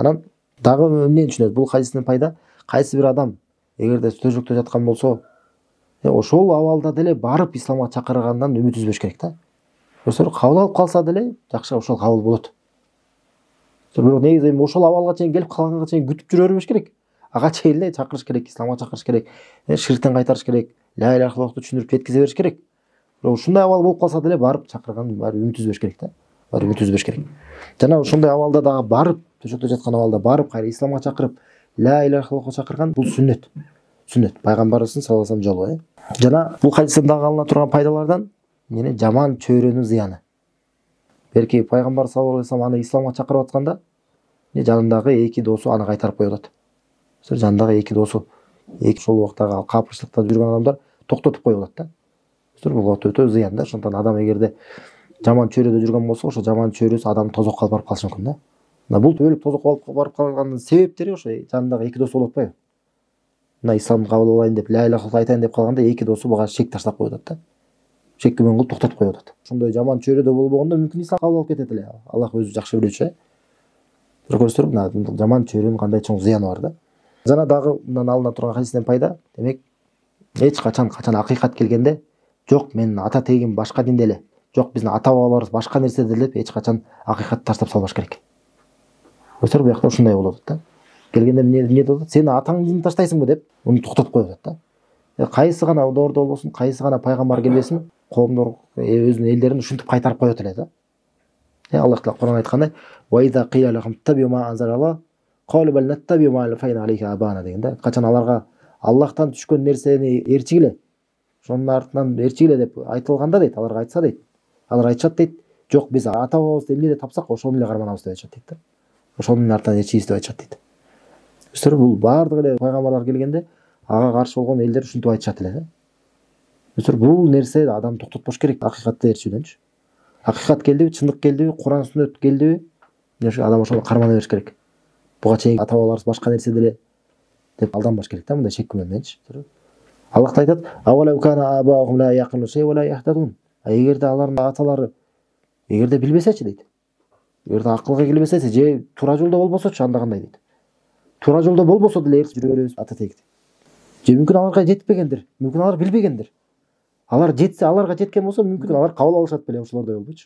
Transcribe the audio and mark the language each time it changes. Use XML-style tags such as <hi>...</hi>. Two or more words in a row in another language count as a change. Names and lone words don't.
<ky>Анан дагы эмнени түшүнөбүз? Бул хадистен пайда, кайсы бир адам эгерде төшөктө жаткан болсо, ошол абалда деле барып исламга чакыргандан үмүт үзбөш керек да. Кабыл алып калса деле жакшы ошол кабыл болот. Бирок негизи ошол абалга чейин келип калганга чейин күтүп жүрө бербеш керек. Ага чейин эле чакырыш керек, исламга чакырыш керек, ширктен кайтарыш керек,</ky> <ar>لا إله إلا الله</ar> <ky>түшүндүрүп жеткизе бериш керек. Бирок ушундай абал болуп калса деле барып чакырган баары үмүт үзбөш керек да. Баары үмүт үзбөш керек. Жана ошондой абалда дагы барып, төшөктө жаткан абалда барып, кайра исламга чакырып,</ky> <ar>لا إله إلا الله</ar> <ky>чакырган бул сүннөт. Сүннөт пайгамбарыбыздын</ky> <ar>صلى الله عليه وسلم</ar> <ky>жолу. Жана бул хадистен дагы алына турган пайдалардан жаман чөйрөнүн зыяны. Берки пайгамбар</ky> <ar>صلى الله عليه وسلم</ar> <ky>аны исламга чакырып атканда, жанындагы эки досу аны кайтарып коюп атат. Жанындагы эки досу, ошол убактагы капырчылыкта жүргөн адамдар токтотуп коюп атат да. Бул өтө зыян да. Ошондон адам эгерде жаман чөйрөдө жүргөн болсо, ошо жаман чөйрөсү адамды тозокко алып барып калышы мүмкүн да. Мына бул түбөлүк тозокко алып барып калганын себептери ошо жанындагы эки досу болуп атпайбы? Мына исламды кабыл алайын деп,</ky> <ar>لا إله إلا الله</ar> <ky>айтайын деп калганда эки досу буга шек таштап коюп атат да. Шекке мен кылып токтотуп коюп атат. Ошондой жаман чөйрөдө болбогондо мүмкүн ислам кабыл алып кетет эле. Аллах өзү жакшы билүүчү. Бирок көрсөтүп, мына жаман чөйрөнүн кандай чоң зыяны бар да. Жана дагы мындан алына турган хадистен пайда, демек эч качан акыйкат келгенде, жок менин ата тегим башка динде эле, жок биздин ата бабаларыбыз башка нерседе деп эч качан акыйкатты таштап салбаш керек. Көрсөтүп, бу жакта ушундай болот да. Келгенде эмне деп атат? Сен атаңдын динди таштайсыңбы деп, муну токтотуп коюп атат да. Кайсы гана доордо болбосун, кайсы гана пайгамбар келбесин, коомдор өзүнүн элдерин ушинтип кайтарып коет эле да. Аллах Таала Кур'ан айткандай,</ky> <ar>"وإذا قيل لهم اتبعوا ما أنزل الله قالوا بل نتبع ما ألفينا عليه آباءنا"</ar> <ky>дегенде, качан аларга Аллахтан түшкөн нерсени ээрчигиле, ошонун артынан ээрчигиле деп айтылганда дейт, аларга айтса дейт, алар айтышат дейт, жок биз ата бабабызды эмнеде тапсак ошону эле карманабыз деп айтышат дейт да. Ошонун артынан ээрчигиз деп айтышат дейт. Бул баардык эле пайгамбарлар келгенде ага каршы болгон элдер ушинтип айтышат эле да. Бул нерсе адам токтотпош керек, акыйкатты ээрчүүдөнчү. Акыйкат келдиби, чындык келдиби, Кур'ан сүннөт келдиби, адам ошону кармана бериш керек. Буга чейин ата бабаларыбыз башка нерседе эле деп алданбаш керек да, мындай шек күмөн мененчи. Аллах айтат:</ky> <ar>"أولو كان آباؤهم لا يعقلون شيئا ولا يهتدون".</ar> <ky>Эгерде алардын аталары эгерде билбесечи дейт. Эгерде акылга келбесе, же туура жолдо болбосочу, анда кандай дейт. Туура жолдо болбосо деле жүрө беребиз ата тегди. Же мүмкүн аларга жетпегендир, мүмкүн алар билбегендир. Алар жетсе, аларга жеткен болсо, мүмкүн алар кабыл алышат беле, ошолордой болбойчу.</ky>